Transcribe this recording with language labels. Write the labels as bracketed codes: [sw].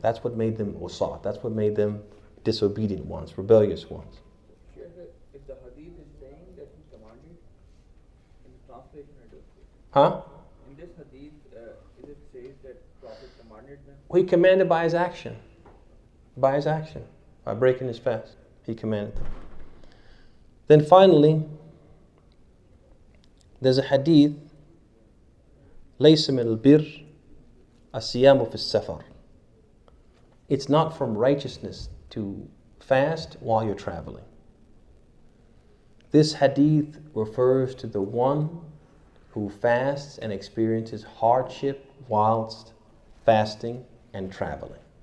[en] That's what made them usat. That's what made them disobedient ones, rebellious ones. If the hadith is saying that he commanded, in the translation I don't see. Huh? In this hadith, it says that Prophet commanded them. He commanded by his action. By his action. By breaking his fast. He commanded them. Then finally, there's a hadith, [ar] ليس من البر الصيام في السفر. [en] It's not from righteousness to fast while you're traveling. This hadith refers to the one who fasts and experiences hardship whilst fasting and traveling.